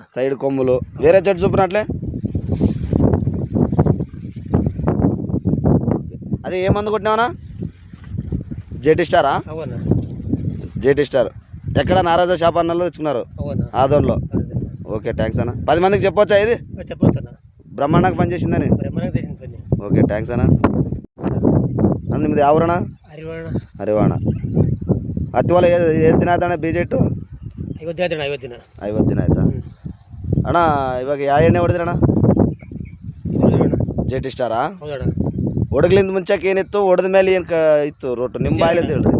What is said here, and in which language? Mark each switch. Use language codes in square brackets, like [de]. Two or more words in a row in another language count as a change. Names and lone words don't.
[te] సైడ్ కొమ్ములు. వేరే చెట్టు చూపినట్లే. అది ఏ మందు కొట్టినావనా? జేటీ స్టారా? అవునా. జేటీ స్టార్. ఎక్కడ నారాజా షాప్ అన్నలో తెచ్చుకున్నారు? అవునా. ఆదోన్లో. [en] okay thanks [te] అన్న. 10 మందికి చెప్పొచ్చా ఇది? చెప్పొచ్చు అన్న. బ్రహ్మాండంగా పనిచేసిందని. బ్రహ్మాండంగా చేసింది పని. [en] okay thanks [te] అన్న. [kn] ನಿಮ್ದು ಯಾವ್ರಣ? ಹರಿವಾಣ. ಹತ್ತು ಹೊಲ ಎಷ್ಟು ದಿನ ಆಯ್ತಣ್ಣ ಬೀಜ ಇಟ್ಟು? 50 ದಿನ. 50 ದಿನ ಆಯ್ತಾ ಅಣ್ಣ? ಇವಾಗ ಯಾವ ಎಣ್ಣೆ ಹೊಡೆದ್ರಣ್ಣ? ಜೆಟಿ ಸ್ಟಾರಾ? ಹೊಡಗ್ಲಿಂದ ಮುಂಚೆಗೆ ಏನಿತ್ತು, ಹೊಡೆದ ಮೇಲೆ ಏನು ಇತ್ತು ರೋಟು ನಿಮ್ಮ ಬಾಯಲ್ಲಿ ಅಂತ ಹೇಳ್ರಿ.